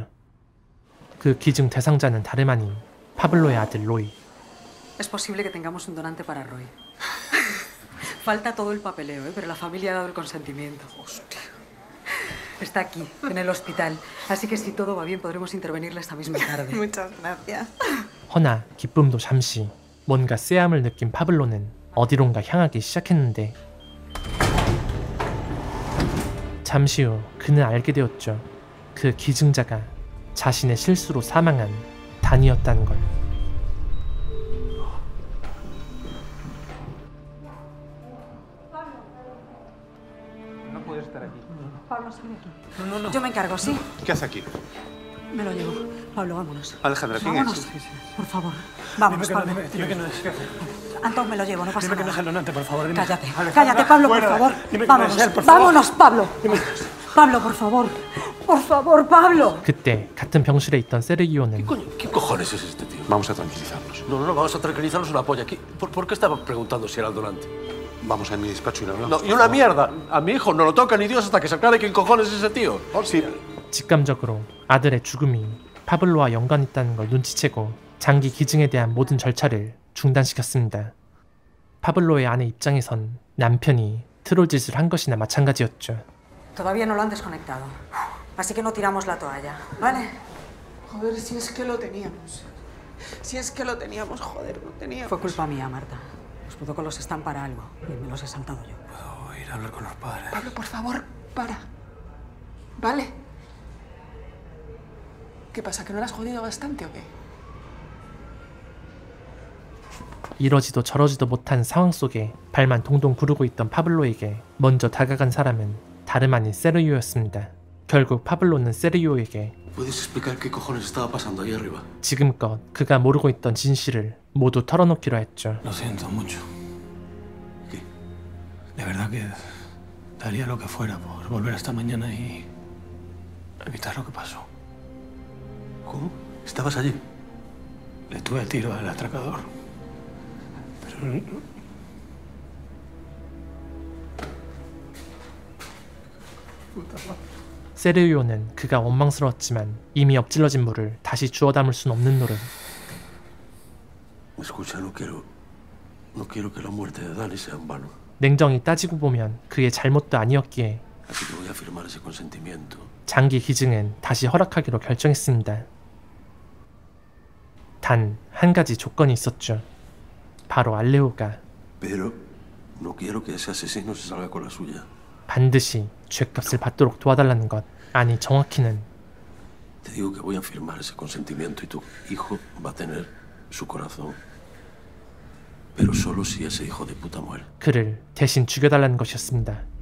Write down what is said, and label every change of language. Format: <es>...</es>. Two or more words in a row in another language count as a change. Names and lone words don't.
<ko>그 기증 대상자는 다름 아닌 파블로의 아들 로이.</ko> <es>Es posible que tengamos un donante para Roy. Falta todo el papeleo, pero la familia ha dado el consentimiento. Hostia. Está aquí, en el hospital. Así que si todo va bien, podremos intervenirle esta misma tarde. Muchas gracias.</es> <ko>허나 기쁨도 잠시. 뭔가 쎄함을 느낀 파블로는 어디론가 향하기 시작했는데 잠시 후 그는 알게 되었죠. 그 기증자가 자신의 실수로 사망한 단이었다는 걸.</ko> <es>No puede estar aquí. Pablo, sale aquí. No. Yo me encargo, ¿sí? ¿Qué hace aquí? Me lo llevo. Pablo, vámonos. Alejandra, ¿quién Vámonos. es? Por favor. Vámonos, Pablo. Dime que no es. Antón, me lo llevo, no pasa Dime que no es nada. el donante, por favor. Dime. Cállate. Cállate, Pablo, por Fuera. favor. Dime que no Vámonos. es él, por favor. Vámonos, Pablo. Pablo, por favor. Por favor, Pablo.</es> <ko>그때 같은 병실에 있던 세르기오는</ko> <es>¿Qué cojones es este tío? Vamos a tranquilizarnos. No, vamos a tranquilizarnos una polla. ¿Por qué estaba preguntando si era el donante? Vamos a mi despacho y lo hablamos. No, y una mierda. A mi hijo no lo toca ni Dios hasta que se aclare quién cojones es ese tío. Sí.</es> <ko>직감적으로 아들의 죽음이 파블로와 연관 있다는 걸 눈치채고 장기 기증에 대한 모든 절차를 중단시켰습니다. 파블로의 아내 입장에선 남편이 트롤짓을 한 것이나 마찬가지였죠.</ko> <es>Todavía no lo han desconectado. Así que no tiramos la toalla, ¿vale? Joder, si es que lo teníamos. Si es que lo teníamos, joder, lo teníamos. Fue culpa mía, Marta. Los protocolos están para algo y me los he saltado yo. Puedo ir a hablar con los padres. Pablo, por favor, para. ¿Vale? ¿Qué pasa, que no lo has jodido bastante o qué?</es> <ko>이러지도 저러지도 못한 상황 속에 발만 동동 구르고 있던 파블로에게 먼저 다가간 사람은 다름 아닌 세르기오였습니다. 결국 파블로는 세르기오에게</ko> <es>¿Puedes explicar qué cojones estaba pasando ahí arriba?</es> <ko>지금껏 그가 모르고 있던 진실을 모두 털어놓기로 했죠.</ko> <es>Lo siento mucho. ¿Qué? De verdad que daría lo que fuera por volver esta mañana y evitar lo que pasó. ¿Cómo? ¿Estabas allí? Le tuve el tiro al atracador. Pero</es> <ko>세르기오는 그가 원망스러웠지만 이미 엎질러진 물을 다시 주워 담을 순 없는 노릇.</ko> <es>Escucha, no quiero que la muerte de Dani sea en vano.</es> <ko>냉정히 따지고 보면 그의 잘못도 아니었기에</ko> <es>Así que voy a firmar ese consentimiento.</es> <ko>장기 기증은 다시 허락하기로 결정했습니다. 단 한 가지 조건이 있었죠. 바로 알레오가</ko> <es>Pero no quiero que ese asesino se salga con la suya.</es> <ko>반드시 죗값을 받도록 도와달라는 것. 아니 정확히는</ko> <es>Te digo que voy a firmar ese consentimiento y tu hijo va a tener su corazón. Pero solo si ese hijo de puta muere.</es> <ko>그를 대신 죽여달라는 것이었습니다.</ko>